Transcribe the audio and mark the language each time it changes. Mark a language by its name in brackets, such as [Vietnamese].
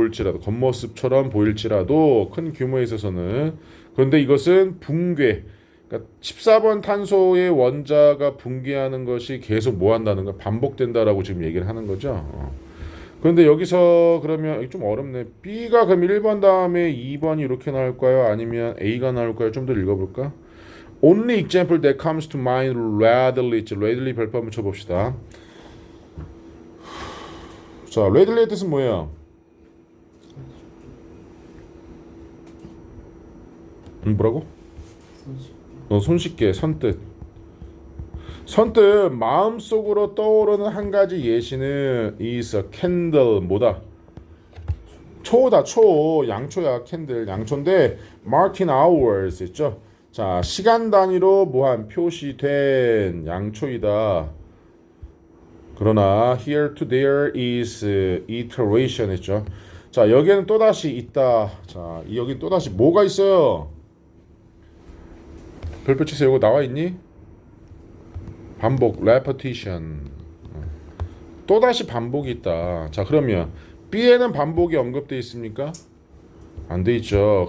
[Korean] 겉모습처럼 보일지라도 큰 규모에 있어서는 그런데 이것은 붕괴. 그러니까 14번 탄소의 원자가 붕괴하는 것이 계속 뭐 한다는 거 반복된다라고 지금 얘기를 하는 거죠. 그런데 여기서 그러면 좀 어렵네. B가 그럼 1번 다음에 2번이 이렇게 나올까요? 아니면 A가 나올까요? 좀 더 읽어볼까? [English] Only example that comes to mind readily. [Korean] readily 별표 한번 쳐봅시다. 자, readily 뜻은 뭐예요? 뭐라고? 손쉽게 선뜻 마음속으로 떠오르는 한 가지 예시는 [English] is a candle. [Korean] 뭐다? 초다. 양초야. 캔들 양초인데 [English] marked in hours [Korean] 있죠. 자, 시간 단위로 뭐한 표시된 양초이다. 그러나 [English] here to there is iteration 했죠. [Korean] 자, 여기에는 또다시 있다. 자, 여기 또다시 뭐가 있어요? 별표 치세요. 이거 나와 있니? 반복, repetition. 또다시 반복이 있다. 자, 그러면 B에는 반복이 언급되어 있습니까? 안 돼 있죠.